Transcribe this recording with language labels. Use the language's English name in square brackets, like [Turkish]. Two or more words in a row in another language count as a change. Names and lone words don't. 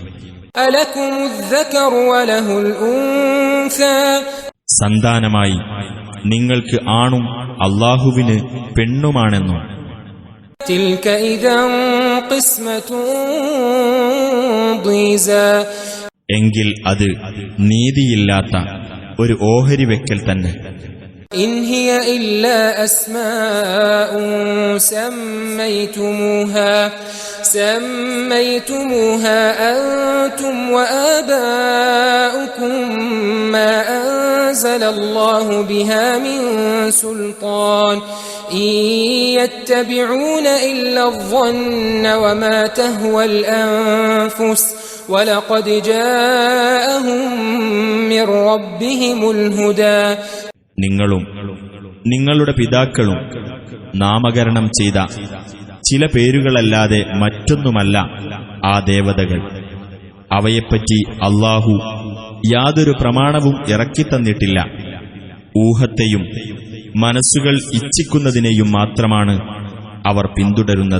[Malayalam] സന്താനമായി നിങ്ങൾക്ക് ആണും അല്ലാഹുവിന് പെണ്ണുമാണെന്നും. എങ്കിൽ അത് നീതിയില്ലാത്ത ഒരു ഓഹരി വെക്കൽ തന്നെ. [Arabic] إن هي إلا أسماء سميتموها أنتم وآباؤكم ما أنزل الله بها من سلطان إن يتبعون إلا الظن وما تهوى الأنفس ولقد جاءهم من ربهم الهدى. [Malayalam] നിങ്ങളും നിങ്ങളുടെ പിതാക്കളും നാമകരണം ചെയ്ത ചില പേരുകളല്ലാതെ മറ്റൊന്നുമല്ല ആ ദേവതകൾ. അവയെപ്പറ്റി അല്ലാഹു യാതൊരു പ്രമാണവും ഇറക്കിത്തന്നിട്ടില്ല. ഊഹത്തെയും മനസ്സുകൾ ഇച്ഛിക്കുന്നതിനെയും മാത്രമാണ് അവർ പിന്തുടരുന്നത്.